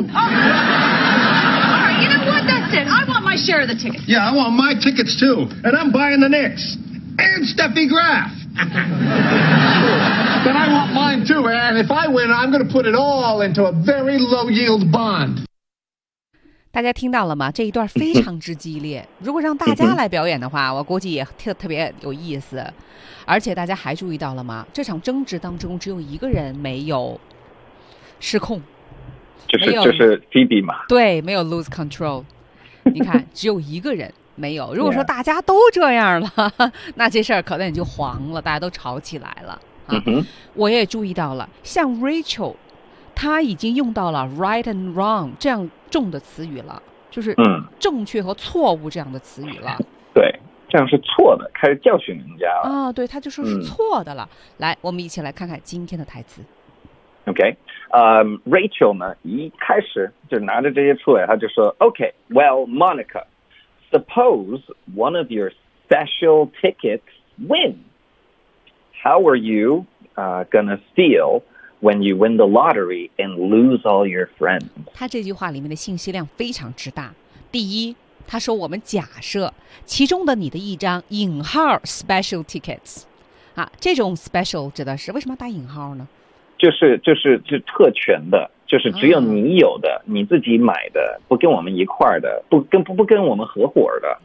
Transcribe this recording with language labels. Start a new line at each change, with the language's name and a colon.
English: All right, you know what? That's it. I want my share of the tickets. Yeah, I want my tickets too, and I'm buying the Knicks. And Steffi Graf. Then I want mine too. And if I win, I'm going to put it all into a very low yield bond.
Chinese: 大家听到了吗？这一段非常之激烈。如果让大家来表演的话，我估计也特别有意思。而且大家还注意到了吗？这场争执当中只有一个人没有失控，就是 Phoebe 嘛。对，没有
English: lose control。
Chinese: 你看，只有一个人。没有，如果说大家都这样了、
English: yeah.
Chinese: 那这事儿可能也就黄了，大家都吵起来了、啊 mm-hmm. 我也注意到了，像 Rachel 他已经用到了
English: right and wrong
Chinese: 这样重的词语了，就是正确和错误这样的词语了、嗯、对，这样是错的，开始教训人家了、啊、对，他就说是错的了、嗯、来，我们一起来看看今天的台词。
English: OK、Rachel
Chinese: 呢一开始就拿着这些出来，他就说
English: OK, well, MonicaSuppose one of your special tickets wins. How are you、gonna feel when you win the lottery and lose all your friends?
Chinese: 他这句话里面的信息量非常之大。第一，他说我们假设其中的你的一张引号
English: special tickets、
Chinese: 啊、这种 special 指的是，为什么打引号呢？就是特权的，就是只有你有的、啊、你自己买的，不跟我们一块儿的，不跟我们合伙的，